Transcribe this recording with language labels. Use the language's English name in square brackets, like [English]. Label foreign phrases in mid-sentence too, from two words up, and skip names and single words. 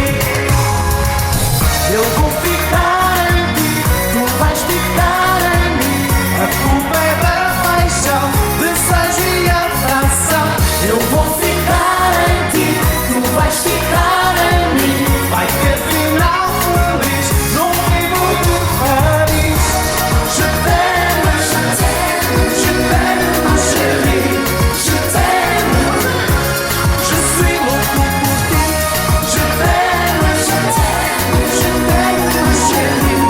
[Portuguese] Eu vou ficar em ti, tu vais ficar em mim. A culpa é da paixão, desejo e atração. Eu vou ficar em ti, tu vais ficar em mim. Vai ter final feliz num livro de Paris. [French] Je t'aime, ma chérie. Je t'aime, je suis [Portuguese] louco por ti. [French] Je t'aime, ma chérie.